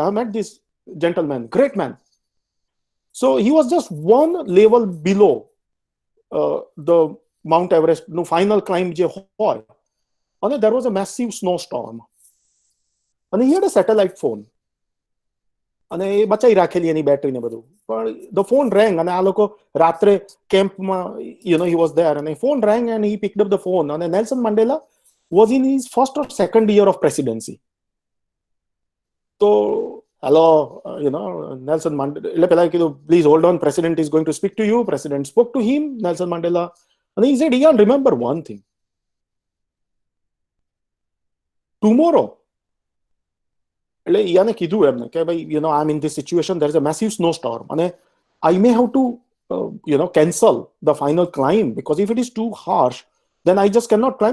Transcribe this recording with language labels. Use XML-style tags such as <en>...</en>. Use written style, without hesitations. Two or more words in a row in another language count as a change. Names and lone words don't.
<en>I met this gentleman, great man. So he was just one level below the Mount Everest, no final climb</en> <gu>જે હોય.</gu> <en>And there was a massive snowstorm. And he had a satellite phone.</en> <gu>And એ બચાઈ રાખેલી એની બેટરી ને બધું. પણ</gu> <en>the phone rang</en> <gu>અને આ લોકો રાત્રે કેમ્પમાં,</gu> <en>he was there and the phone rang and he picked up the phone. And Nelson Mandela was in his first or second year of presidency. So, hello, Nelson Mandela,</en> <gu>એટલે પેલા કીધું,</gu> <en>please hold on, president is going to speak to you. President spoke to him, Nelson Mandela. And he said, Ian, remember one thing. Tomorrow, Ian</en> <gu>કીધું એમને કે ભાઈ,</gu> <en>I'm in this situation, there is a massive snowstorm and I may have to cancel the final climb, because if it is too harsh, then I just cannot climb.</en>